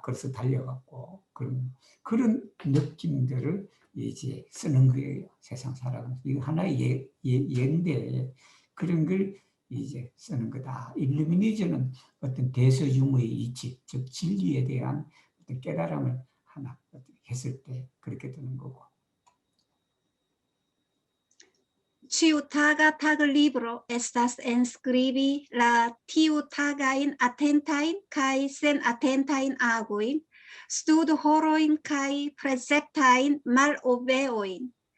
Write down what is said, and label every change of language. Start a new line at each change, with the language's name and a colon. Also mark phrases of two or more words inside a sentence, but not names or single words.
Korean: 그래서 달려갖고 그런 느낌들을 이제 쓰는 거예요. 세상 살아가면서. 이거 하나의 예인데 그런 걸 이제 쓰는 거다. 일루미니즘은 어떤 대서유무의 이치, 즉 진리에 대한 어떤 깨달음을 하나 했을 때 그렇게 되는 거고.
Esperanto: Ĉiutaga taglibro estas enskribi la tiutagajn atentajn kaj senatentajn agojn, studhorojn kaj prezentajn malobeojn.